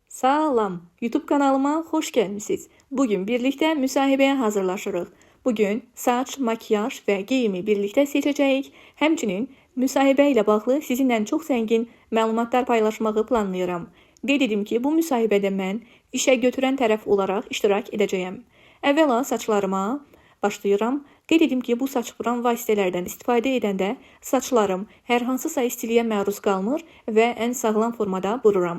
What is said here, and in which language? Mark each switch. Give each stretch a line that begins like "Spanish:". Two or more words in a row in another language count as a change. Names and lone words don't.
Turkish: Salam, YouTube kanalıma hoş gelmişsiniz. Bugün birlikte müsahibeye hazırlaşırıq. Bugün saç, makyaj ve giyimi birlikte seçəcəyik.
Azerbaijani: Həmçinin müsahibə ilə bağlı sizinlə çox zəngin məlumatlar paylaşmağı planlayıram. Qeyd edim ki, bu müsahibədə mən işə götürən tərəf olaraq iştirak edəcəyəm. Əvvəla saçlarıma başlayıram. Qeyd edim ki, bu saç vuran vasitələrdən istifadə edəndə saçlarım hər hansısa istiliyə məruz qalmır və ən sağlam formada vururam.